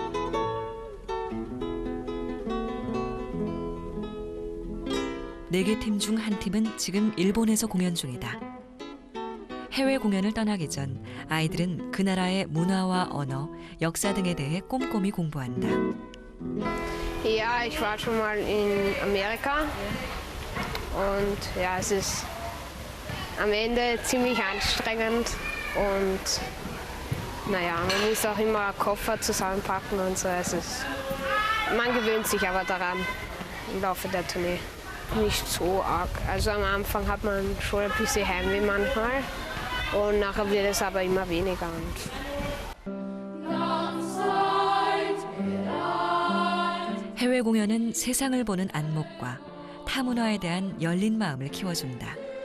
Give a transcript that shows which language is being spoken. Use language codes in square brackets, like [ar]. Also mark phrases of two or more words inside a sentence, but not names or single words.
[ko] 네 개 팀 중 한 팀은 지금 일본에서 공연 중이다. 해외 공연을 떠나기 전 아이들은 그 나라의 문화와 언어, 역사 등에 대해 꼼꼼히 공부한다. [de] Ja, ich war schon mal in Amerika und ja, es ist am Ende ziemlich anstrengend und naja, man muss auch immer Koffer zusammenpacken und so. Man gewöhnt sich aber daran im Laufe der Tournee. Nicht so arg. Also am Anfang hat man schon ein bisschen Heimweh manchmal und nachher wird es aber immer weniger. [ko] 해외 공연은 세상을 보는 안목과 타문화에 대한 열린 마음을 키워준다.